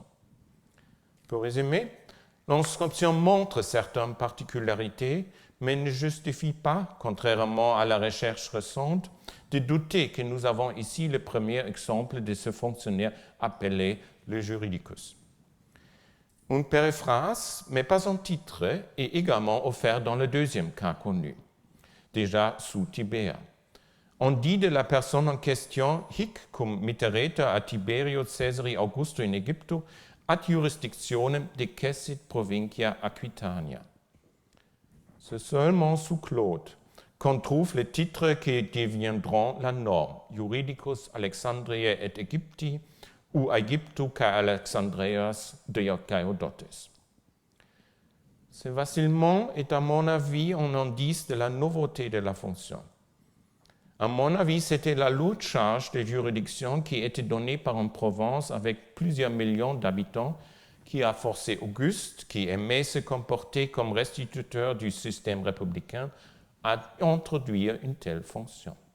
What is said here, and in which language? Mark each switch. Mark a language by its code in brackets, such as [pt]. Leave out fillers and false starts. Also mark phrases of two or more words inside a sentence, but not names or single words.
[fr] Pour résumer, l'inscription montre certaines particularités, mais ne justifie pas, contrairement à la recherche récente, de douter que nous avons ici le premier exemple de ce fonctionnaire appelé le juridicus. Une périphrase, mais pas un titre, est également offerte dans le deuxième cas connu, déjà sous Tibère. On dit de la personne en question, [la] hic cum mitteretur a Tiberio Caesari Augusto in Egypto ad jurisdictionem decessit provincia Aquitania. [fr] C'est seulement sous Claude qu'on trouve les titres qui deviendront la norme, [la] Juridicus Alexandriae et Egypti ou [el] Αἰγύπτου καὶ Ἀλεξανδρείας δικαιοδότης. [fr] C'est facilement et à mon avis un indice de la nouveauté de la fonction. À mon avis, c'était la lourde charge de juridiction qui était donnée par une province avec plusieurs millions d'habitants qui a forcé Auguste, qui aimait se comporter comme restituteur du système républicain, à introduire une telle fonction.